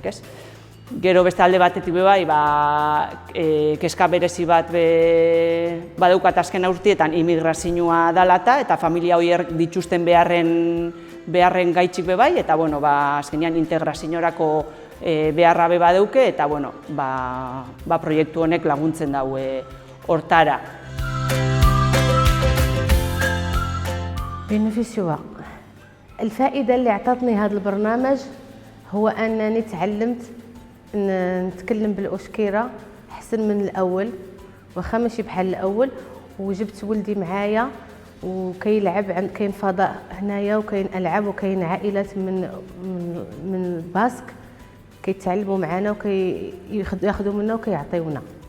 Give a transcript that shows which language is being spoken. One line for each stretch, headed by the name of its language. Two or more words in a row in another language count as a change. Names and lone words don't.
Basque: Gero beste alde batetik kezka berezi bat badaukat azken urteetan imigrazioa dalata, eta familia horiek dituzten beharren gaitxik bai, eta azkenean integraziorako beharra badauke, eta proiektu honek laguntzen daue hortara.
Arabic: بنفسها. الفائدة اللي أعطتني هذا البرنامج هو أنني تعلمت نتكلم بالأشكيرة أحسن من الأول، واخا ماشي بحال الأول، وجبت ولدي معايا وكيلعب، كاين فضاء هنايا وكاين ألعاب وكاين عائلات من الباسك كيتعلموا معنا وكياخذوا منا وكيعطيونا.